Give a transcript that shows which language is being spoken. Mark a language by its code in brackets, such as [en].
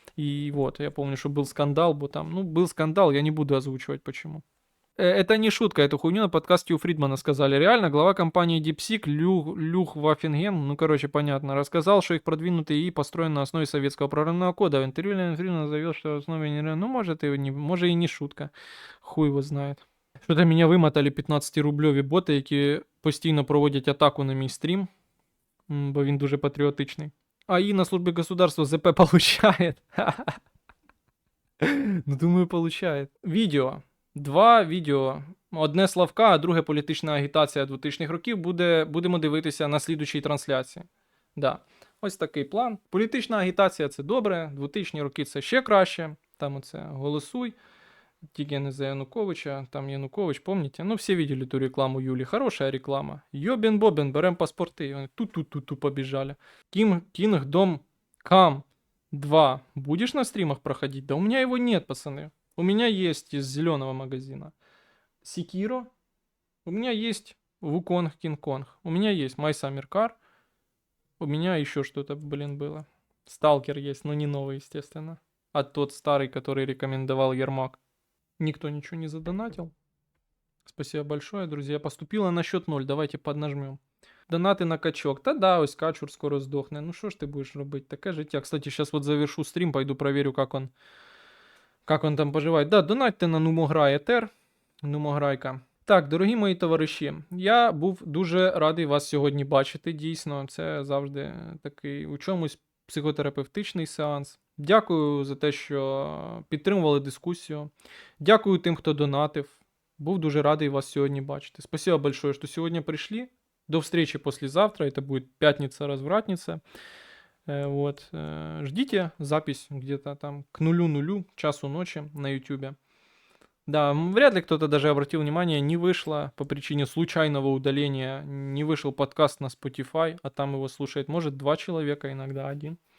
[ru] И вот, я помню, что был скандал, бо там, ну, был скандал, я не буду озвучивать почему. Это не шутка, эту хуйню на подкасте у Фридмана сказали. Реально, глава компании DeepSeek Люх Ваффенген, ну, короче, понятно, рассказал, что их продвинутый ИИ построен на основе советского программного кода. В интервью Фридман заявил, что в основе не... Ну, может и не шутка. Хуй его знает. [uk] Что-то меня вымотали 15-рубльові боти, які постійно проводять атаку на мій стрім, бо він дуже патріотичний. [ru] АИ на службе государства ЗП получает. Ну, думаю, получает. [uk] Відео. Два відео. Одне Славка, а друге політична агітація 2000-х років будемо дивитися на слідучій трансляції. [ru] Да. [uk] Ось такий план. Політична агітація – це добре, 2000-ні роки – це ще краще. Там оце «Голосуй». Тільки не за Януковича, там Янукович, помните? [ru] Ну, все видели ту рекламу Юли. Хорошая реклама. Йобен-бобен, берем паспорти. Вони ту-ту-ту-ту побежали. [en] Kingdom Come 2. [ru] Будешь на стримах проходить? Да у меня его нет, пацаны. У меня есть из зеленого магазина. Секиро. У меня есть Wukong King Kong. У меня есть My Summer Car. У меня еще что-то, блин, было. Сталкер есть, но не новый, естественно. А тот старый, который рекомендовал Ермак. Никто ничего не задонатил. Спасибо большое, друзья. Поступило на счет 0. Давайте поднажмем. Донаты на качок. [uk] Та да, ось качур скоро здохне. Ну що ж ти будеш робити? Таке життя. [ru] Кстати, сейчас вот завершу стрим, пойду проверю, как он там поживает. Да, донатьте на Нумограй Етер. Нумограйка. [uk] Так, дорогі мої товариші, я був дуже радий вас сьогодні бачити. Дійсно, це завжди такий у чомусь психотерапевтичний сеанс. Дякую за те, що підтримували дискусію. Дякую тим, хто донатив. Був дуже радий вас сьогодні бачити. [ru] Спасибо большое, что сегодня пришли. До встречи послезавтра. Это будет пятница-развратница. Вот. Ждите запись где-то там к 00:00, часу ночи на YouTube. Да, вряд ли кто-то даже обратил внимание, не вышло по причине случайного удаления, не вышел подкаст на Spotify, а там его слушает, может, 2 человека, иногда 1.